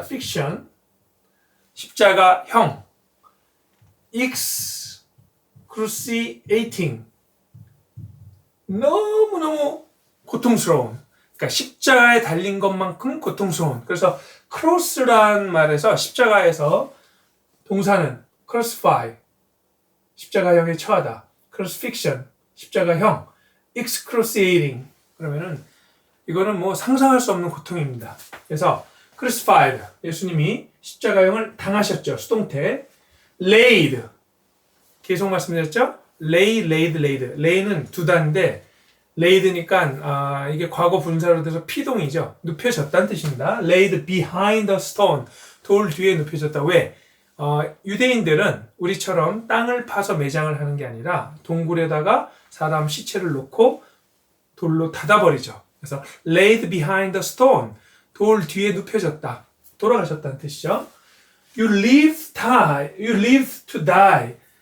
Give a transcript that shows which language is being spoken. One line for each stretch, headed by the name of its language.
Korean: fiction 십자가형 excruciating 너무너무 고통스러운 그러니까 십자가에 달린 것만큼 고통스러운 그래서 cross란 말에서 십자가에서 동사는 crucify 십자가형에 처하다 crucifixion 십자가형 excruciating 그러면은 이거는 뭐 상상할 수 없는 고통입니다. 그래서 crucified 예수님이 십자가형을 당하셨죠. 수동태 laid 계속 말씀드렸죠. lay는 두 단인데 laid니까 이게 과거 분사로 돼서 피동이죠. 눕혀졌다는 뜻입니다.
English: laid behind a stone
Korean: 돌 뒤에 눕혀졌다. 왜? 유대인들은 우리처럼 땅을 파서 매장을 하는 게 아니라 동굴에다가 사람 시체를 놓고 돌로 닫아버리죠. 그래서
English: laid behind a stone
Korean: 돌 뒤에 눕혀졌다. 돌아가셨다는 뜻이죠.
English: You live to die.